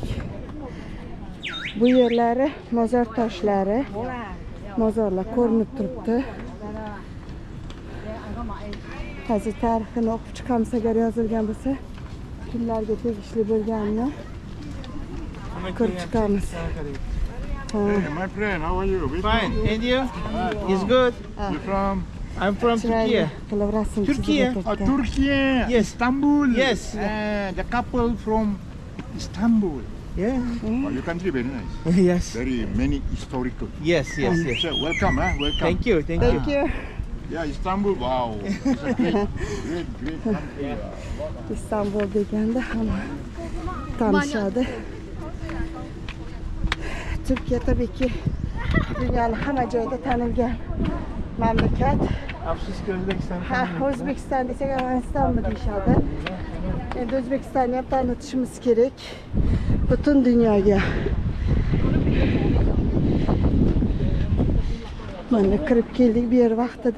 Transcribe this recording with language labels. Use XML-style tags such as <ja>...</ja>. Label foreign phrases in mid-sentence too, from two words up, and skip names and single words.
<uz>Bu yerlari mozor toshlari. Mozorlar ko'rinib turibdi. Hozir tarixini o'qib chiqamiz agar yozilgan bo'lsa, kimlarga tegishli bo'lganini ko'rib chiqamiz.</uz> <en>Hey, my friend, how are you? Where Fine, from? and you? It's good. You from? I'm from Turkey.</en> <uz>Qilib rasm Turkiya. chizib</uz> <en>Turkey. Yes. Istanbul. Yes. The couple from Istanbul. Yeah. Oh, your country very nice. Yes. Very many historical. Yes. So welcome, welcome. Thank you. Thank you. Yeah, Istanbul. Wow. It's a great country.</en> <uz>İstanbul deganda hamma tanishadi. Turkiya</uz> <tr>tabii ki dünyanın</tr> <uz>hamma joyida tanilgan mamlakat. Afsuski O'zbekiston. Ha, O'zbekiston desak Afg'onistonmi deyishadi. Endi O'zbekistonni ham tanitishimiz kerak butun dunyoga. Mana kirib keldik bu yer vaqtida.</uz>